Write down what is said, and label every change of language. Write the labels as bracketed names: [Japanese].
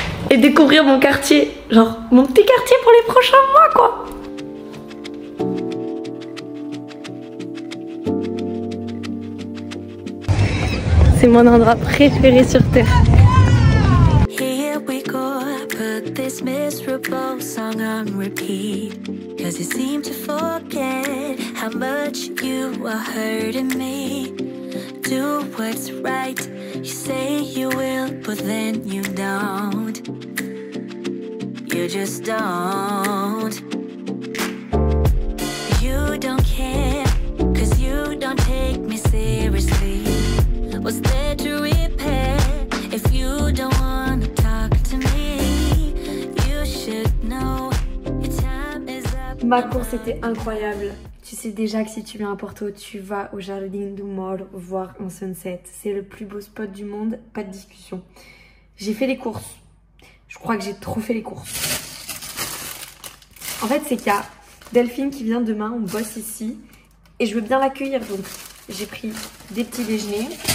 [French] Et découvrir mon quartier, genre mon petit quartier pour les prochains mois quoi. C'est mon endroit préféré sur terre. [English] Here we go, put this miserable song on repeat. Cause you seem to forget how much you are hurting me. Do what's right, you say you will, but then you don't. You just don't. You don't care, cause you don't take me seriously. What's there to repair if you don't wanna talk to me? You should know your time is up. [French] Ma course était incroyable. Tu sais déjà que si tu viens à Porto, tu vas au Jardim do Moro voir un sunset. C'est le plus beau spot du monde, pas de discussion. J'ai fait les courses. Je crois que j'ai trop fait les courses. En fait, c'est qu'il y a Delphine qui vient demain, on bosse ici. Et je veux bien l'accueillir, donc j'ai pris des petits déjeuners.